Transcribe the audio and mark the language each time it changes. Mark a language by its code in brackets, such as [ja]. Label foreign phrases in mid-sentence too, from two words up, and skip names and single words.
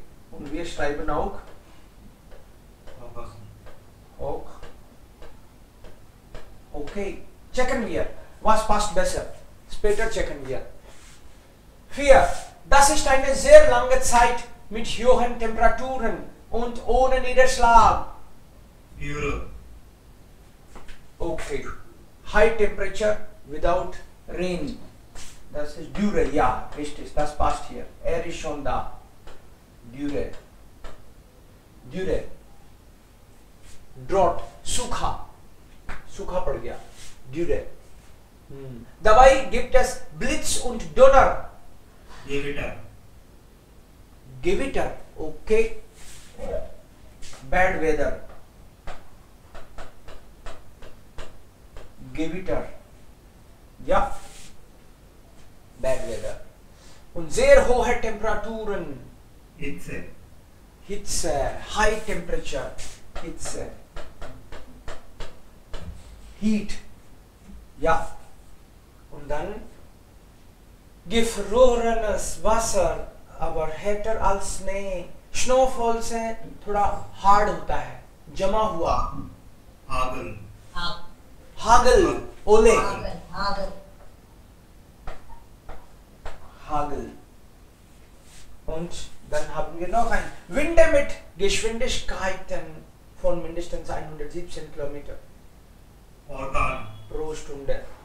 [de] Und wir schreiben auch Hoch. Okay. Checken wir. Was passt besser? Später checken wir. 4. Das ist eine sehr lange Zeit mit hohen Temperaturen und ohne Niederschlag. Okay. [en] High temperature without rain. [de] Das ist Dürre, ja, richtig, das passt hier. Er ist schon da. Dürre. [en] Drought, [hi] सूखा पड़ गया. [de] Dürre. Dabei gibt es Blitz und Donner. Gewitter, okay. [en] Bad weather. Gewitter. Ja. Bad weather. [de] Und sehr hohe Temperaturen. [en] Hitze. High temperature. [de] Hitze. Heat. Ja. Und dann gefrorenes Wasser, aber härter als Schnee. [hi] Snowfall से थोड़ा hard होता है, जमा हुआ. [de] Hagel, ओले. Hagel. Und dann haben wir noch ein Winde mit Geschwindigkeiten von mindestens 117 Kilometer pro Stunde.